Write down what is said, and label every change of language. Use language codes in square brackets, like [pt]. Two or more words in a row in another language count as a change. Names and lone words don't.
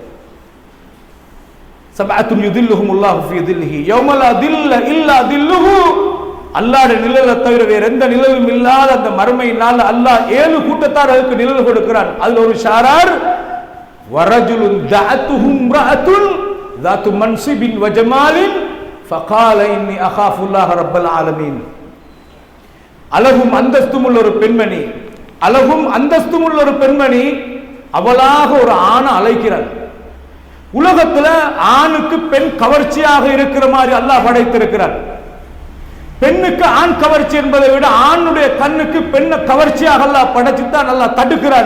[ar] سبعة يظلهم الله في ظله يوم لا ظل إلا ظله, [ta] அல்லாஹ்வுடைய நிழலை தவிர வேற எந்த நிழலும் இல்லாத அந்த மறுமை நாள் அல்லாஹ் 7 கூட்டத்தாருக்கு நிழல் கொடுக்கிறான். அதுல ஒரு [ar] ஷாரார் ورجل دعته امرأة ذات منصب وجمال فقال اني اخاف الله رب العالمين. [ta] அழகும் அந்தஸ்தும் உள்ள ஒரு பெண்மணி, அழகும் அந்தஸ்தும் உள்ள ஒரு பெண்மணி அவளாக ஒரு ஆணை அழைக்கிறாள். உலகத்துல ஆணுக்கு பெண் கவர்ச்சியாக இருக்கிற மாதிரி அல்லாஹ் படைத்திருக்கிறார். பெண்ணுக்கு ஆண் கவர்ச்சி என்பதை விட ஆணுடைய கண்ணுக்கு பெண்ணை கவர்ச்சியாக அல்லாஹ் படைச்சுத்தான் அல்லாஹ் தடுக்கிறான்.